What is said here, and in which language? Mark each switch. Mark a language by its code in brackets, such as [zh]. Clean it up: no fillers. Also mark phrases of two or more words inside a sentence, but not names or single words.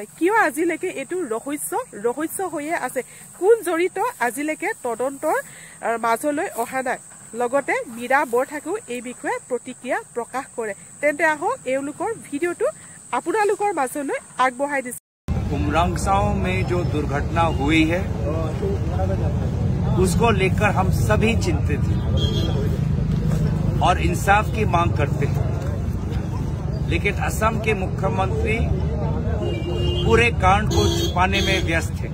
[as] কিয় আজিলৈকে এইটো ৰহস্য হৈয়ে আছে? কোন জড়িত আজিলৈকে তদন্তৰ মাজলৈ অহা নাই? লগতে মীৰা বৰঠাকুৰেও এই বিষয়ে প্ৰতিক্ৰিয়া প্ৰকাশ কৰে। তেন্তে আহক এওঁলোকৰ ভিডিঅ'টো আপোনালোকৰ মাজলৈ আগবঢ়াই দিছে। [hi] उमरांगसाओं में जो दुर्घटना हुई है उसको लेकर हम सभी चिंतित हैं और इंसाफ की मांग करते हैं, लेकिन असम के मुख्यमंत्री पूरे कांड को छुपाने में व्यस्त हैं।